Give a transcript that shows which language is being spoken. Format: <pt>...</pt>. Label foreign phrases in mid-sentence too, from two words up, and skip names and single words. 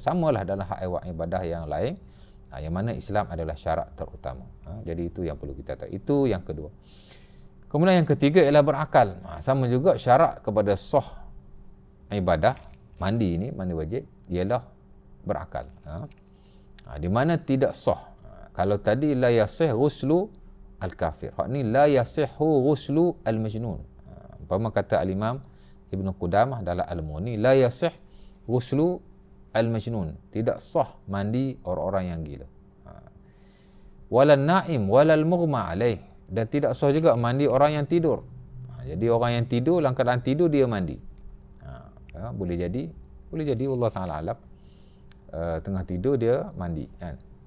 <ms>Samalah dalam hak ibadah yang lain, yang mana Islam adalah syarat terutama. Jadi itu yang perlu kita tahu. Itu yang kedua. Kemudian yang ketiga ialah berakal. Sama juga syarat kepada sah ibadah, mandi ini, mandi wajib, ialah berakal. Di mana tidak sah. Kalau tadi</ms> <ar>لا يصح غسل الكافر,</ar> <ms>hak ni</ms> <ar>لا يصح غسل المجنون.</ar> <ms>Umpama kata al-Imam Ibn Qudamah dalam Al-Mughni,</ms> <ar>لا يصح غسل المجنون,</ar> <ms>tidak sah mandi orang-orang yang gila.</ms> <ar>ولا النائم ولا المغمى عليه,</ar> <ms>dan tidak sah juga mandi orang yang tidur. Jadi orang yang tidur, dalam keadaan tidur dia mandi. Boleh jadi</ms> <ar>الله تعالى أعلم,</ar> <ms>tengah tidur dia mandi kan.</ms>